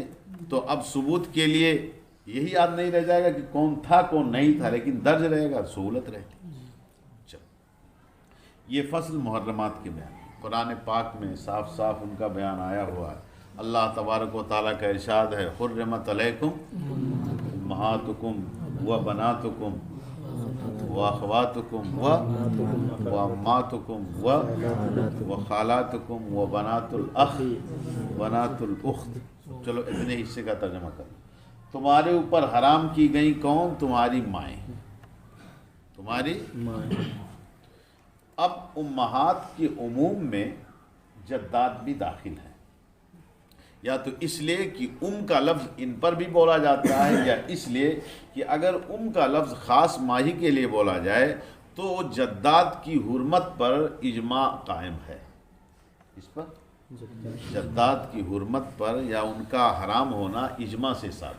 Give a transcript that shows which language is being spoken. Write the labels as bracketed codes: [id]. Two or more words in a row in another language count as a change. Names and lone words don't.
[ur] تو اب ثبوت کے لیے یہی یاد نہیں رہ جائے گا کہ کون تھا کون نہیں تھا، لیکن درج رہے گا، سہولت رہے گی۔ یہ فصل محرمات کے بیان، قرآن پاک میں صاف صاف ان کا بیان آیا ہوا ہے۔ اللہ تبارک و تعالیٰ کا ارشاد ہے، [ar] حرمت علیکم امہاتکم و بناتکم و اخواتکم و اماتکم و خالاتکم و بنات الاخ بنات الاخت۔ [ur] چلو اتنے حصے کا ترجمہ کرو۔ تمہارے اوپر حرام کی گئی کون؟ تمہاری مائیں، تمہاری مائیں۔ اب امہات کے عموم میں جدات بھی داخل ہیں، یا تو اس لیے کہ کا لفظ ان پر بھی بولا جاتا ہے، یا اس لیے کہ اگر کا لفظ خاص ماہی کے لیے بولا جائے تو جدات کی حرمت پر اجماع قائم ہے، اس پر جدات کی حرمت پر یا ان کا حرام ہونا اجماع سے ثابت۔